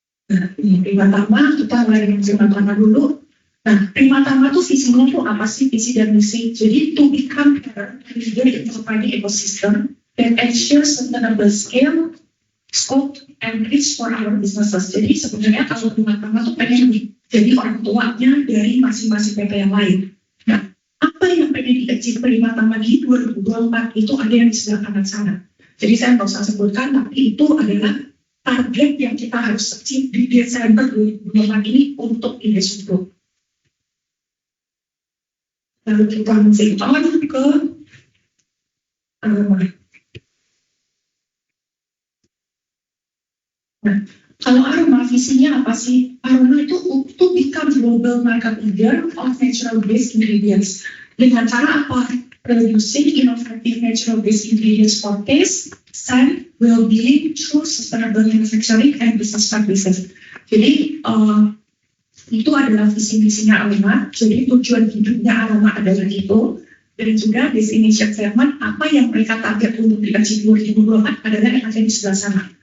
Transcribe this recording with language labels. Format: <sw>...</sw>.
<id>Nah, ini Primatama, kita mulai dengan Primatama dulu. Nah, Primatama tuh visinya tuh apa sih, visi dan misi?</id> <en>Jadi, to become a leader in providing ecosystem that ensures sustainable scale, scope, and reach for our businesses.</en> <id>Jadi, sebenarnya kalau Primatama tuh pengen jadi orang tuanya dari masing-masing PT yang lain. Nah, apa yang pengen di-achieve Primatama di 2024 itu ada yang di sebelah kanan sana. Jadi saya nggak usah sebutkan, tapi itu adalah target yang kita harus achieve di Desember 2024 ini untuk Industri Group. Lalu kita move on ke Aroma. Nah, kalau Aroma visinya apa sih? Aroma itu</id> <en>to become global market leader of natural-based ingredients.</en> <id>Dengan cara apa?</id> <en>Producing innovative natural-based ingredients for taste, scent, well-being through sustainable manufacturing and business practices.</en> <id>Jadi itu adalah visi-misinya Aroma. Jadi tujuan hidupnya Aroma adalah itu. Dan juga destination segment apa yang mereka target untuk di-achieve 2024 adalah yang ada di sebelah sana.</id>